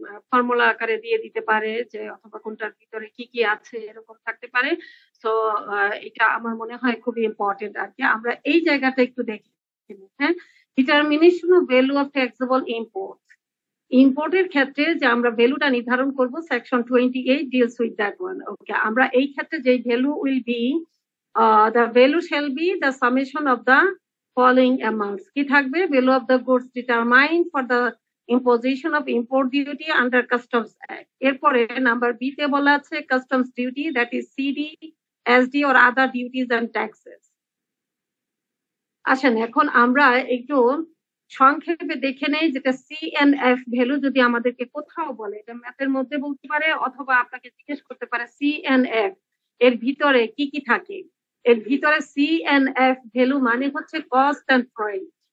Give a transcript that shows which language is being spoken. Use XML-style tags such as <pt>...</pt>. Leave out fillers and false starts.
<bn>Formula আকারে দিয়ে দিতে পারে, যে অথবা কোনটার ভিতরে কি কি আছে এরকম থাকতে পারে। তো এটা আমার মনে হয় খুবই ইম্পর্টেন্ট আর কি, আমরা এই জায়গাটা একটু দেখি। হ্যাঁ, determination of value of taxable import, ইম্পোর্টের ক্ষেত্রে যে আমরা ভ্যালুটা নির্ধারণ করব, section 28 deals with that one.</bn> <en>Okay, আমরা এই ক্ষেত্রে যে value will be the value shall be the summation of the following amounts.</en> <bn>কি থাকবে?</bn> <en>value of the goods determined for the imposition of import duty under customs act।</en> <bn>এরপরে number B তে বলা আছে</bn> <en>customs duty, that is CD, SD or other duties and taxes।</en> <bn>আসেন এখন আমরা একটু সংক্ষেপে দেখে নেই, যেটা CNF ভ্যালু যদি আমাদেরকে কোথাও বলে, এটা ম্যাথের মধ্যে বলতে পারে অথবা আপনাকে জিজ্ঞেস করতে পারে CNF এর ভিতরে কি কি থাকে। এর ভিতরে CNF ভ্যালু মানে হচ্ছে কস্ট অ্যান্ড ফ্রেট।</bn>